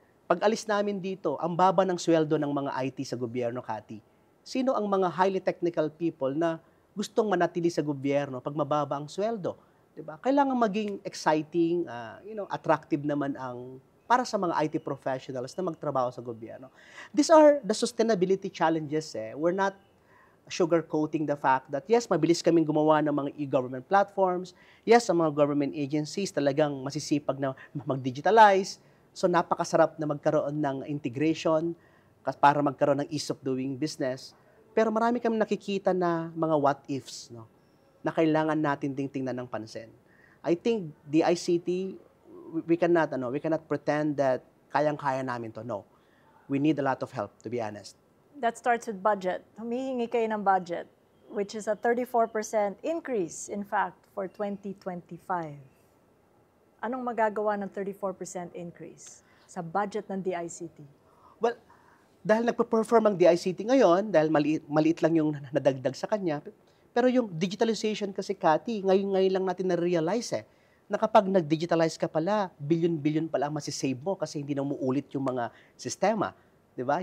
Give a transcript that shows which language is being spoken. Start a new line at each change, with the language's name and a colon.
Filipino: Pag alis namin dito, ang baba ng sweldo ng mga IT sa gobyerno, Kati. Sino ang mga highly technical people na gustong manatili sa gobyerno pag mababa ang sweldo? Diba? Kailangan maging exciting, attractive naman ang para sa mga IT professionals na magtrabaho sa gobyerno.
English: These are the sustainability challenges. We're not sugarcoating the fact that yes,
Filipino: mabilis kaming gumawa ng mga
English: e-government platforms.
Filipino: Yes, ang mga government agencies talagang masisipag na mag-digitalize. So napakasarap na magkaroon ng integration para magkaroon ng ease of doing business. Pero marami kami nakikita na mga what-ifs, no, na kailangan natin ding tingnan ng pansin.
English: I think the ICT, we cannot pretend that
Filipino: kayang-kaya namin to.
English: No. We need a lot of help, to be honest. That starts with budget.
Filipino: Humihingi kayo ng
English: budget, which is a 34% increase, in fact, for 2025.
Filipino: Anong magagawa ng 34% increase sa budget ng DICT? Well, dahil nagpe-perform ang DICT ngayon, dahil maliit lang yung nadagdag sa kanya, pero yung digitalization kasi, Kati, ngayon lang natin na-realize na kapag nag-digitalize ka pala, billion-billion pala ang masisave mo kasi hindi na umuulit yung mga sistema. Diba?